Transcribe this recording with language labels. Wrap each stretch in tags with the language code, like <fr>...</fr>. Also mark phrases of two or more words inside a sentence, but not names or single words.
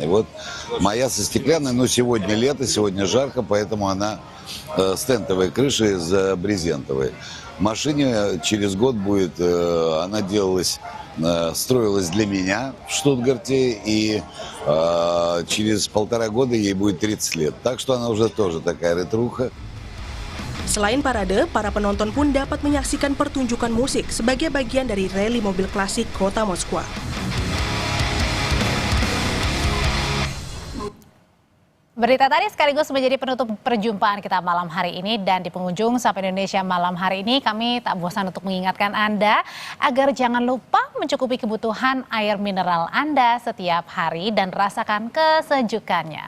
<ru>Вот моя со стеклянной, но сегодня лето, сегодня жарко, поэтому она с тентовой крышей, с брезентовой. Машине через год будет, она строилась для меня в Штутгарте, и через 1,5 года ей будет 30 лет. Так что она уже тоже такая ретруха.</ru> <id>Selain parade, para penonton pun dapat menyaksikan pertunjukan musik sebagai bagian dari rally mobil klasik Kota Moskwa. Berita tadi sekaligus menjadi penutup perjumpaan kita malam hari ini, dan di penghujung Sapa Indonesia malam hari ini kami tak bosan untuk mengingatkan Anda agar jangan lupa mencukupi kebutuhan air mineral Anda setiap hari dan rasakan kesejukannya.</id>